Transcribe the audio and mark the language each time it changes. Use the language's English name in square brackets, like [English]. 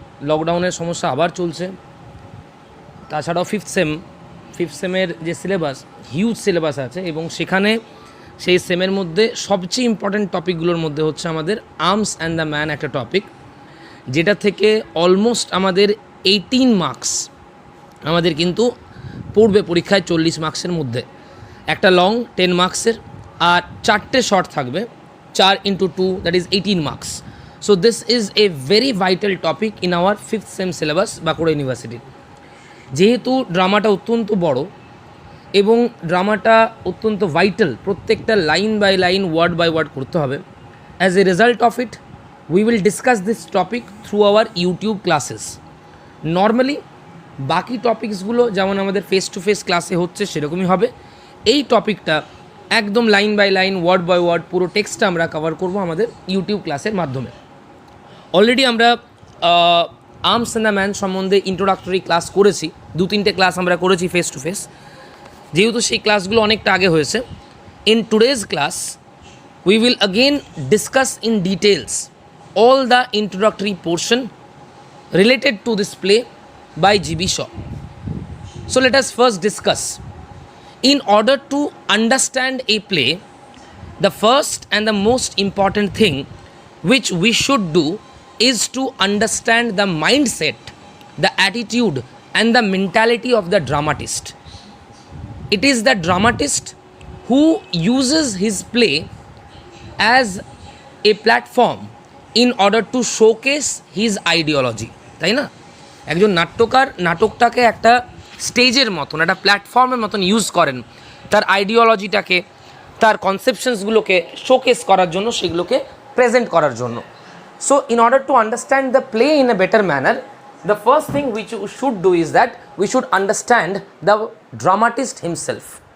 [Bangla] লকডাউনের সমস্যা আবার চলছে। তাছাড়াও ফিফথ সেমের যে সিলেবাস, হিউজ সিলেবাস আছে এবং সেখানে সেই সেমের মধ্যে সবচেয়ে ইম্পর্ট্যান্ট টপিকগুলোর মধ্যে হচ্ছে আমাদের আর্মস অ্যান্ড দ্য ম্যান একটা টপিক, যেটা থেকে অলমোস্ট আমাদের 18 মার্কস আমাদের কিন্তু পড়বে পরীক্ষায় 40 মার্কসের মধ্যে। একটা লং 10 মার্কসের আর 4টে শর্ট থাকবে, [English] 4 into 2, that is 18 marks. So this is a very vital topic in our 5th sem syllabus Bankura ইউনিভার্সিটির। [Bangla] যেহেতু ড্রামাটা অত্যন্ত বড় এবং ড্রামাটা অত্যন্ত ভাইটাল, প্রত্যেকটা line by line, word by word করতে হবে। [English] As a result of it we will discuss this topic through our YouTube classes. [Bangla] Normally বাকি টপিকসগুলো যেমন আমাদের ফেস টু ফেস ক্লাসে হচ্ছে সেরকমই হবে। এই টপিকটা একদম line by line, word by word পুরো টেক্সটটা আমরা কভার করব আমাদের ইউটিউব ক্লাসের মাধ্যমে। অলরেডি আমরা আর্মস অ্যান্ড দ্য ম্যান সম্বন্ধে ইন্ট্রোডাক্টরি ক্লাস করেছি, 2-3টে ক্লাস আমরা করেছি ফেস টু ফেস। যেহেতু সেই ক্লাসগুলো অনেকটা আগে হয়েছে, [English] In today's class we will again discuss in details all the introductory portion related to this play by G.B. Shaw. So let us first discuss. In order to understand a play, the first and the most important thing which we should do is to understand the mindset, the attitude and the mentality of the dramatist. It is the dramatist who uses his play as a platform in order to showcase his ideology. [Bangla] তাই না? একজন নাট্যকার নাটকটাকে একটা স্টেজের মতন, একটা প্ল্যাটফর্মের মতন ইউজ করেন তার আইডিওলজিটাকে, তার কনসেপশনসগুলোকে শোকেস করার জন্য, সেগুলোকে প্রেজেন্ট করার জন্য। [English] So in order to understand the play in a better manner, the first thing which you should do is that we should understand the dramatist himself.